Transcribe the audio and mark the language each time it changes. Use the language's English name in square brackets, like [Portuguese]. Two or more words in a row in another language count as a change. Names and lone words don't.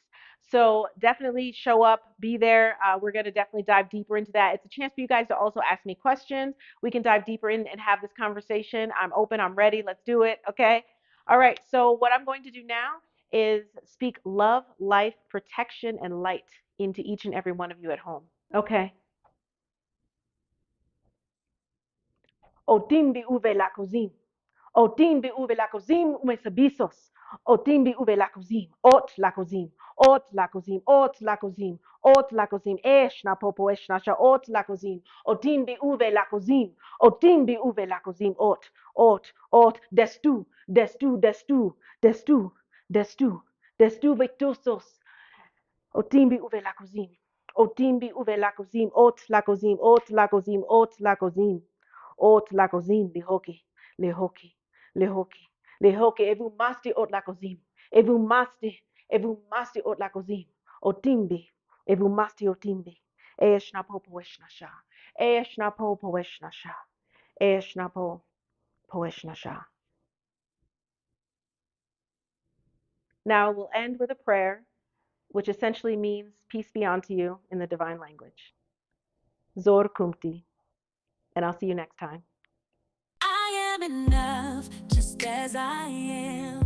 [English] So definitely show up, be there. We're going to definitely dive deeper into that. It's a chance for you guys to also ask me questions. We can dive deeper in and have this conversation. I'm open, I'm ready. Let's do it. Okay. All right. So what I'm going to do now is speak love, life, protection, and light into each and every one of you at home. Okay. Otimbi uve lakozim. Otimbi uve lakozim umesabisos. Otimbi uve lakozim. Ot lakozim. Ot lakozim. Ot lakozim. Ot lakozim. Eshna popo eshna sha ot lakozim. Otimbi uve lakozim. Otimbi uve lakozim. Ot. Ot. Ot. Destu. Destu. Destu. Destu. Destu. Destu victusos. Otimbi uve lakozim. Otimbi uve lakozim. Ot lakozim. Ot lakozim. Ot lakozim. Ot lakozim bihoki. lehoki, lehoki, lehoki, evumasti otlakozim, evumasti otlakozim, otimbi, evumasti otimbi, eshnapo poeshnasha, eshnapo poeshnasha, eshnapo poeshnasha. Now we'll end with a prayer, which essentially means peace be unto you in the divine language. Zor kumti, and I'll see you next time. I am enough just as I am.